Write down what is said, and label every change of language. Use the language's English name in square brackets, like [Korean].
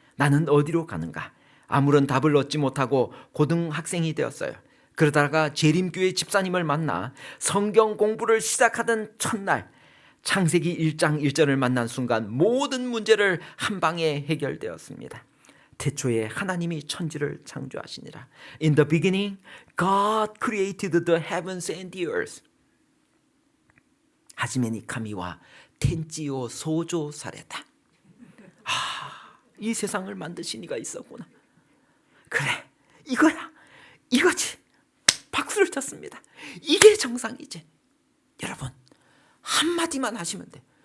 [Korean] 나는 어디로 가는가? 아무런 답을 얻지 못하고 고등학생이 되었어요. 그러다가 재림교회 집사님을 만나 성경 공부를 시작하던 첫날 창세기 1장 1절을 만난 순간 모든 문제를 한 방에 해결되었습니다. 태초에 하나님이 천지를 창조하시니라. [English] In the beginning, God created the heavens and the earth. [Japanese] 하지메니 카미와 텐지오 소조 사레다. [Korean] 이 세상을 만드신 이가 있었구나. 그래, 이거야, 이거지. 박수를 쳤습니다. 이게 정상이지. 여러분, 한마디만 하시면 돼.